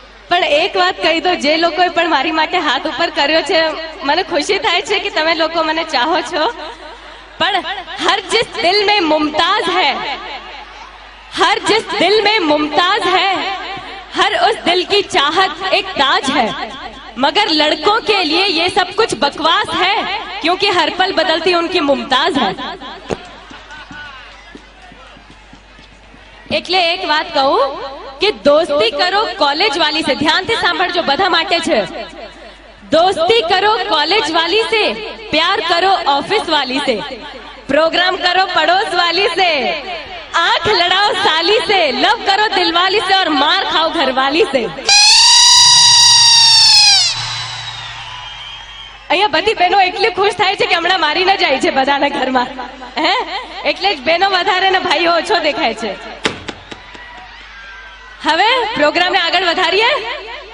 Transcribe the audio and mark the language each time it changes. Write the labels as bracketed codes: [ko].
[gu] પણ એક વાત કહી દો, જે લોકોએ પણ મારી માટે હાથ ઉપર કર્યો છે, મને ખુશી થાય છે કે તમે લોકો મને ચાહો છો, પણ [hi] હર जिस दिल में मुमताज है, हर जिस दिल में मुमताज है, हर उस दिल की चाहत एक ताज है, मगर लड़कों के लिए ये सब कुछ बकवास है, क्योंकि हर पल बदलती उनकी मुमताज है। [gu] એટલે એક વાત કહું કે દોસ્તી કરો કોલેજ વાલી [hi] से, ध्यान से [gu] સાંભળજો, બધા માટે છે। [hi] दोस्ती करो कॉलेज वाली से, प्यार करो ऑफिस वाली से, प्रोग्राम करो पड़ोस वाली से, आंख लड़ाओ साली से, लव करो दिलवाली से और मार खाओ घरवाली से। [gu] અહીંયા બધી બહેનો એટલી ખુશ થાય છે કે હમણાં મારી ન જાય છે બધાના ઘરમાં, હે? એટલે જ બહેનો વધારે ને ભાઈઓ ઓછો દેખાય છે। હવે પ્રોગ્રામને આગળ વધારીએ।